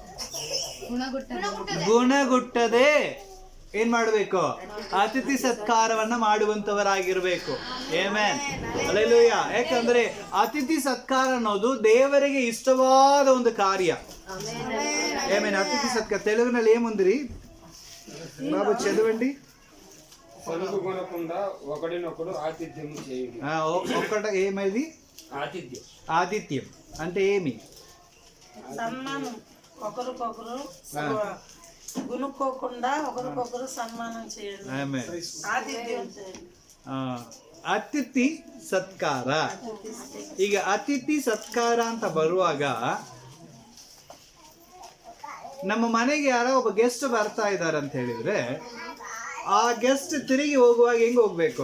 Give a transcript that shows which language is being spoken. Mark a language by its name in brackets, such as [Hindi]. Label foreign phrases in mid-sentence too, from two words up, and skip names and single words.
[Kannada] ಗುಣಗುಟ್ಟದೆ ಏನ್ ಮಾಡ್ಬೇಕು? ಅತಿಥಿ ಸತ್ಕಾರವನ್ನ ಮಾಡುವಂತವರಾಗಿರ್ಬೇಕು. ಆಮೆನ್. ಹಲ್ಲೆಲೂಯಾ. ಯಾಕಂದ್ರೆ ಅತಿಥಿ ಸತ್ಕಾರ ಅನ್ನೋದು ದೇವರಿಗೆ ಇಷ್ಟವಾದ ಒಂದು ಕಾರ್ಯ. ಆಮೆನ್. [Telugu] అతిథి సత్కార తెలుగుನಲ್ಲಿ ఏముంది బాబు చదవండి. పొలుగుకొనకుండా ఒకడినొకడు ఆతిథ్యం చేయుడి. ఒక్కట ఏమైంది? ఆతిథ్యం. ఆతిథ్యం అంటే ఏమి? సన్మానం. ఒకరికొకరు గునుక్కోకుండా ఒకరికొకరు సన్మానం చేయండి. ఆతిథ్యం చేయండి. [Kannada] ಅತಿಥಿ ಸತ್ಕಾರ. ಈಗ ಅತಿಥಿ ಸತ್ಕಾರ ಅಂತ ಬರುವಾಗ ನಮ್ಮ ಮನೆಗೆ ಯಾರೋ ಒಬ್ಬ ಗೆಸ್ಟ್ ಬರ್ತಾ ಇದ್ದಾರೆ ಅಂತ ಹೇಳಿದ್ರೆ ಆ ಗೆಸ್ಟ್ ತಿರುಗಿ ಹೋಗುವಾಗ ಹೆಂಗ್ ಹೋಗ್ಬೇಕು?